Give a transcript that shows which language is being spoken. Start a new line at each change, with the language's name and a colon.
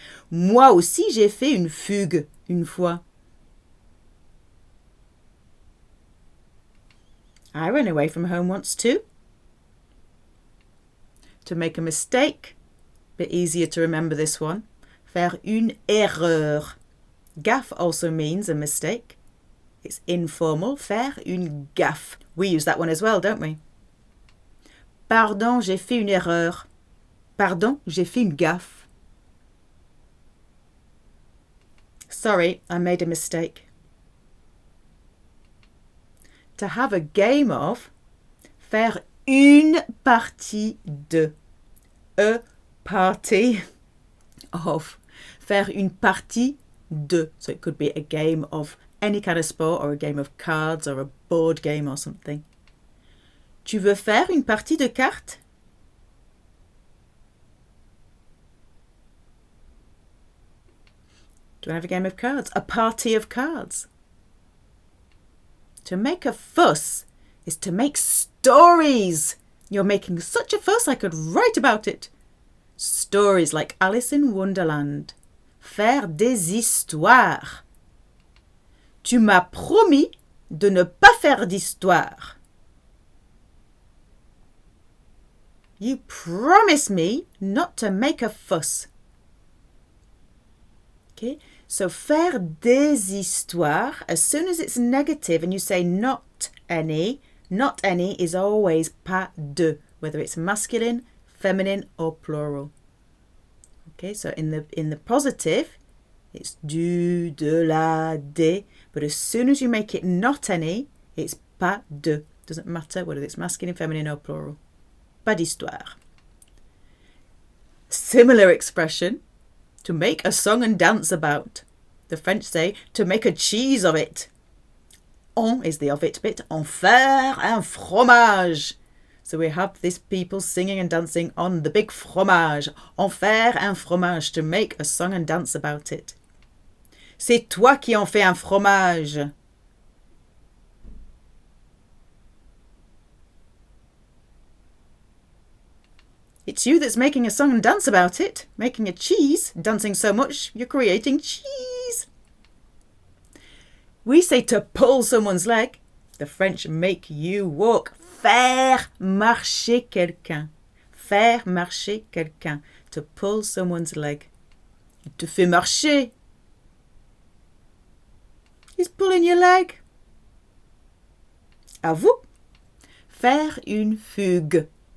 French: Moi aussi, j'ai fait une fugue une fois.
English: I ran away from home once too. To make a mistake, bit easier to remember this one.
French: Faire une erreur.
English: Gaffe also means a mistake. It's informal.
French: Faire une gaffe.
English: We use that one as well, don't we?
French: Pardon, j'ai fait une erreur. Pardon, j'ai fait une gaffe.
English: Sorry, I made a mistake. To have a game of,
French: faire une partie de.
English: A party of.
French: Faire une partie de.
English: So it could be a game of any kind of sport or a game of cards or a board game or something.
French: Tu veux faire une partie de cartes?
English: Do you have a game of cards? A party of cards. To make a fuss is to make stories. You're making such a fuss I could write about it. Stories like Alice in Wonderland.
French: Faire des histoires. Tu m'as promis de ne pas faire d'histoire.
English: You promised me not to make a fuss. Okay, so
French: faire des histoires,
English: as soon as it's negative and you say not any is always pas de, whether it's masculine, feminine or plural. Okay, so in the positive, it's du, de, la, des, but as soon as you make it not any, it's pas de. Doesn't matter whether it's masculine, feminine or plural.
French: Pas d'histoire.
English: Similar expression, to make a song and dance about. The French say to make a cheese of it. En is the of it bit.
French: En faire un fromage.
English: So we have these people singing and dancing on the big fromage.
French: En faire un fromage,
English: to make a song and dance about it.
French: C'est toi qui en fais un fromage.
English: It's you that's making a song and dance about it. Making a cheese, dancing so much, you're creating cheese. We say to pull someone's leg. The French make you walk.
French: Faire marcher quelqu'un. Faire marcher quelqu'un.
English: To pull someone's leg.
French: Il te fait marcher.
English: He's pulling your leg.
French: À vous. Faire une fugue.